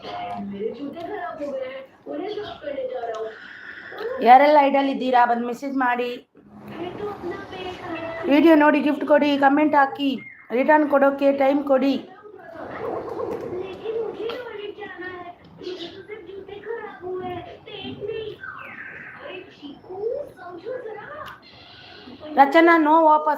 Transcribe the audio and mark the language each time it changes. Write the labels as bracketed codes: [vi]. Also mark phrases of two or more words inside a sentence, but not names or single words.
[hi] मेरे जूते खराब हो गए हैं, उन्हें साफ करने जा रहा हूँ. [kn] ಯಾರೆಲ್ಲ ಐಡಲ್ ಇದ್ದೀರಾ ಬಂದು ಮೆಸೇಜ್ ಮಾಡಿ, ವಿಡಿಯೋ ನೋಡಿ ಗಿಫ್ಟ್ ಕೊಡಿ, ಕಮೆಂಟ್ ಹಾಕಿ, ರಿಟರ್ನ್ ಕೊಡೋಕೆ ಟೈಮ್ ಕೊಡಿ. ರಚನಾ ನೋ ವಾಪಸ್.